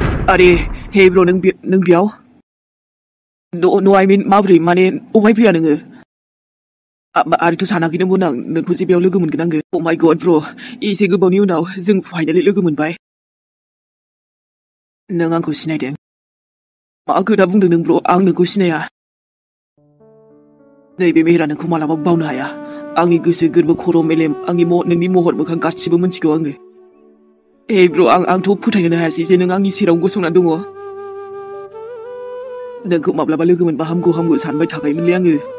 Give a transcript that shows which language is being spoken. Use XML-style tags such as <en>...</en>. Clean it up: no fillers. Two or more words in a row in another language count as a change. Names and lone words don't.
<brx>अरे हे ब्र नों बेयाव</brx> <en>no I mean</en> <brx>माब्रै माने अबहाय फैया नोङो आरोथ' सानाखैनोमोन आं नोंखौ जे बेयाव लोगो मोनगोन आङो</brx> <en>oh my god bro</en> <brx>एसे गोबावनि उनाव जों फाइनालि लोगो मोनबाय नों आंखौ सिनायदों मा खोथा बुंदों नों ब्र आं नोंखौ सिनाया नैबे मेहेरा नोंखौ मालाबाबो बावनो हाया आंनि गोसो गोरबो खर' मेलेम आंनि नोंनि महर मोखां गासिबो मिथिगौ आङो हे ब्र आंथ' फोथायनो हायासै जे नों आंनि सेराव गसंना दङ नोंखौ माब्लाबा लोगो मोनबा हामगौ सानबाय थाखायोमोनलै आङो</brx>